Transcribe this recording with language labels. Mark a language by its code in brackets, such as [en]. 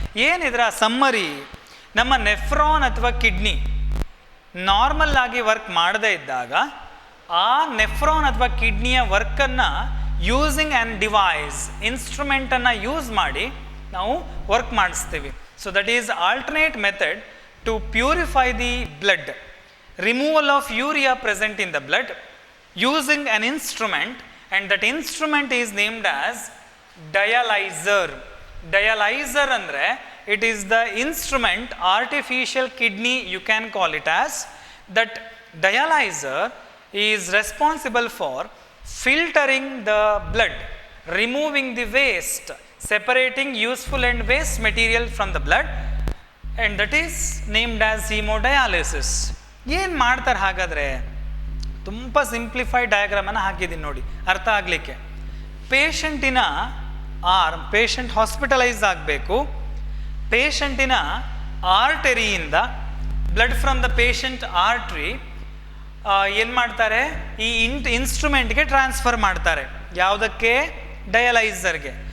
[kn] ಏನಿದ್ರ summary, ನಮ್ಮ nephron ಅಥವಾ kidney normal ಆಗಿ ವರ್ಕ್ ಮಾಡದೇ ಇದ್ದಾಗ ಆ ನೆಫ್ರಾನ್ ಅಥವಾ ಕಿಡ್ನಿಯ ವರ್ಕನ್ನು [en] using an device, [kn] ಇನ್ಸ್ಟ್ರೂಮೆಂಟನ್ನು ಯೂಸ್ ಮಾಡಿ ನಾವು ವರ್ಕ್ ಮಾಡಿಸ್ತೀವಿ. [en] So that is alternate method to purify the blood, removal of urea present in the blood using an instrument, and that instrument is named as dialyzer. Dialyzer andre it is the instrument, artificial kidney you can call it as. That dialyzer is responsible for filtering the blood, removing the waste, separating useful and waste material from the blood, and that is named as hemodialysis. [kn] ಏನು ಮಾಡ್ತಾರೆ ಹಾಗಾದರೆ? ತುಂಬ simplified ಡಯಾಗ್ರಾಮನ್ನು ಹಾಕಿದ್ದೀನಿ ನೋಡಿ ಅರ್ಥ ಆಗಲಿಕ್ಕೆ. ಪೇಷಂಟಿನ patient hospitalise ಆಗಬೇಕು, ಪೇಷಂಟಿನ ಆರ್ಟರಿಯಿಂದ [en] blood from the patient artery [kn] ಏನು ಮಾಡ್ತಾರೆ, ಈ ಇನ್ಸ್ಟ್ರೂಮೆಂಟ್ಗೆ ಟ್ರಾನ್ಸ್ಫರ್ ಮಾಡ್ತಾರೆ. ಯಾವುದಕ್ಕೆ? ಡಯಲೈಸರ್ಗೆ.